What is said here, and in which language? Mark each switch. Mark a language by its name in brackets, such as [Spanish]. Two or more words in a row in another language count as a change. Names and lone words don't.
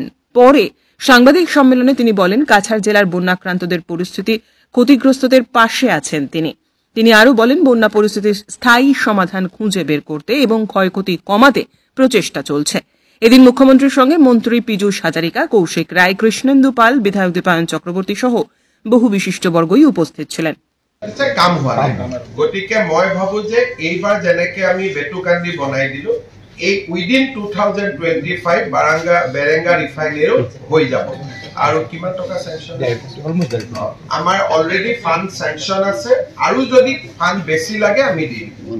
[Bangla] পরে সাংবাদিক সম্মেলনে তিনি বলেন, কাছাড় জেলার বন্যাক্রান্তদের পরিস্থিতি ক্ষতিগ্রস্তদের পাশে আছেন তিনি আরও বলেন, বন্যা পরিস্থিতির স্থায়ী সমাধান খুঁজে বের করতে এবং ক্ষয়ক্ষতি কমাতে প্রচেষ্টা চলছে। এদিন মুখ্যমন্ত্রীর সঙ্গে মন্ত্রী পীযূষ হাজারিকা, কৌশিক রায়, কৃষ্ণেন্দু পাল, বিধায়ক দীপায়ন চক্রবর্তী সহ বহু বিশিষ্টবর্গই উপস্থিত ছিলেন। [Assamese] কাম হোৱা নাই, গতিকে মই ভাবো যে এইবাৰ যেনেকে আমি বেটুকান্দি বনাই দিলো, এই উইদিন 2025 বেৰেঙ্গা ৰিফাইনেৰীও হৈ যাব। আৰু কিমান টকা চেংচন আমাৰ অলৰেডি [English] fund sanction [Assamese] আছে, আৰু যদি ফাণ্ড বেছি লাগে আমি দিম।